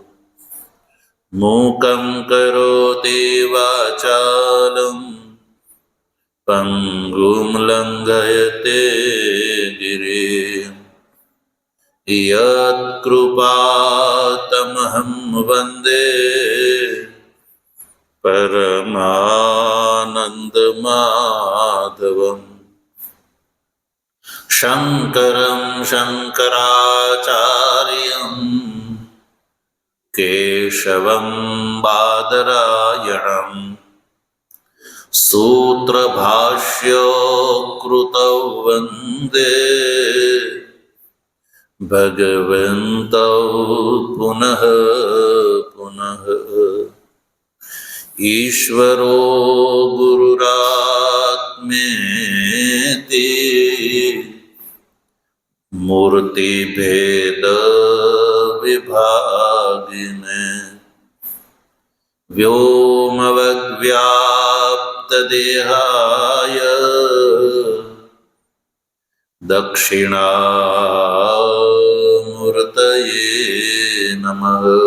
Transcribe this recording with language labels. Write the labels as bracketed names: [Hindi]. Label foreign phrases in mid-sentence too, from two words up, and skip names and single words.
[Sanskrit] मूकं करोति वाचालं पंगुं लंघयते गिरिं यत्कृपातमहं वंदे परमानंदमाधवं. शंकरं शंकराचार्यं केशवं बादरायणं सूत्रभाष्य कृतौ वन्दे भगवन्तौ पुनः पुनः। ईश्वरो गुरुरात्मेति मूर्तिभेद विभागिने व्योमवद्व्याप्तदेहाय दक्षिणामूर्तये नमः।